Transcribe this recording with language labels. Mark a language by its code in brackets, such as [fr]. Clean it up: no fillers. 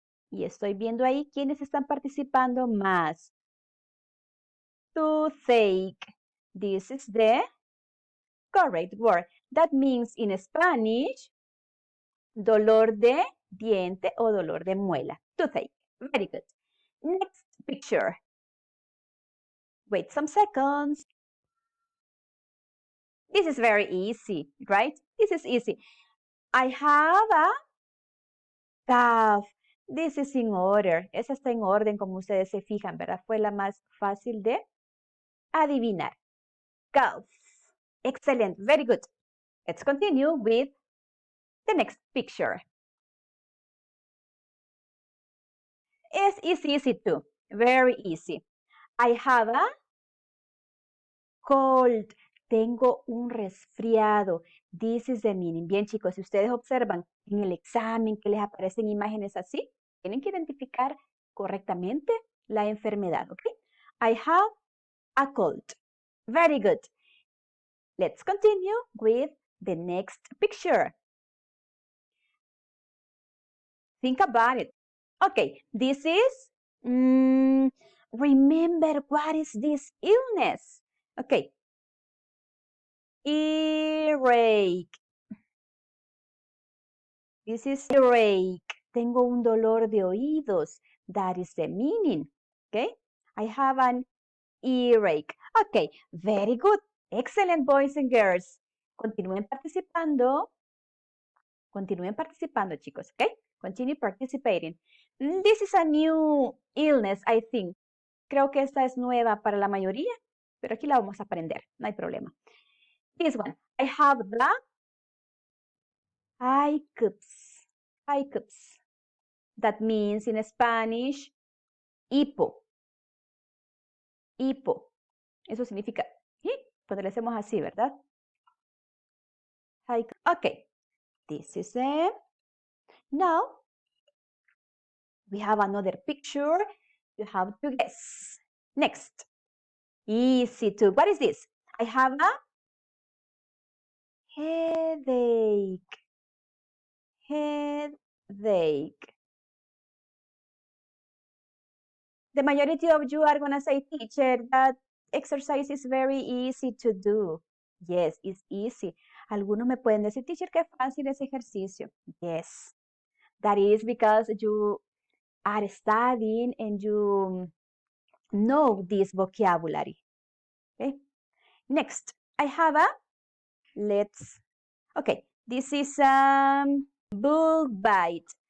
[es] Y estoy viendo ahí quiénes están participando más. [en] Toothache. This is the correct word. That means in Spanish, [es] dolor de diente o dolor de muela. [en] Toothache. Very good. Next picture. Wait some seconds. This is very easy, right? This is easy. I have a cough. This is in order. [es] Esa está en orden, como ustedes se fijan, ¿verdad? Fue la más fácil de adivinar. [en] Cough. Excellent. Very good. Let's continue with the next picture. It's easy too. Very easy. I have a cold. [es] tengo un resfriado. [en] This is the meaning. [es] Bien, chicos, si ustedes observan en el examen que les aparecen imágenes así, tienen que identificar correctamente la enfermedad, ¿ok? [en] I have a cold. Very good. Let's continue with the next picture. Think about it. Okay, this is, remember what is this illness? Okay, earache. This is earache. [es] Tengo un dolor de oídos. [en] That is the meaning. Okay, I have an earache. Okay, very good. Excellent, boys and girls. [es] Continúen participando. Continúen participando, chicos, okay? [en] Continue participating. This is a new illness, I think. [es] Creo que esta es nueva para la mayoría, pero aquí la vamos a aprender, no hay problema. [en] This one, I have the hiccups. Hiccups. That means in Spanish, hipo. Hipo. [es] Eso significa, ¿sí? Cuando le hacemos así, ¿verdad? [en] Hiccups. Okay, this is it. Now, we have another picture. You have to guess. Next. Easy too. What is this? I have a headache. Headache. The majority of you are going to say, teacher, that exercise is very easy to do. Yes, it's easy. [es] Algunos me pueden decir, teacher, qué fácil ese ejercicio. [en] Yes. That is because you are studying and you know this vocabulary. Okay. Next, I have a, okay, this is bug bite.